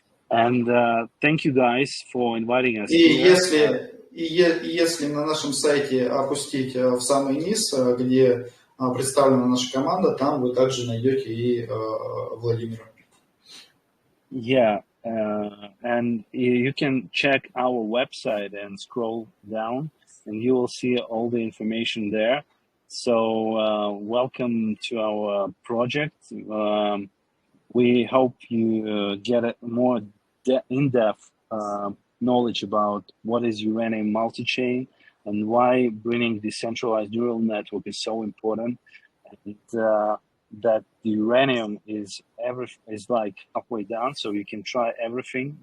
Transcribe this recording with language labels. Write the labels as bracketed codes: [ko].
[en] And thank you guys for inviting us. [ru] Если на нашем сайте опустить в самый низ, где представлена наша команда, там вы также найдете и Владимира. [en] Yeah, and you can check our website and scroll down, and you will see all the information there. So welcome to our project. We hope you get a more in-depth knowledge about what is Uranium MultiChain and why bringing decentralized neural network is so important, and that the uranium is like halfway down, so you can try everything.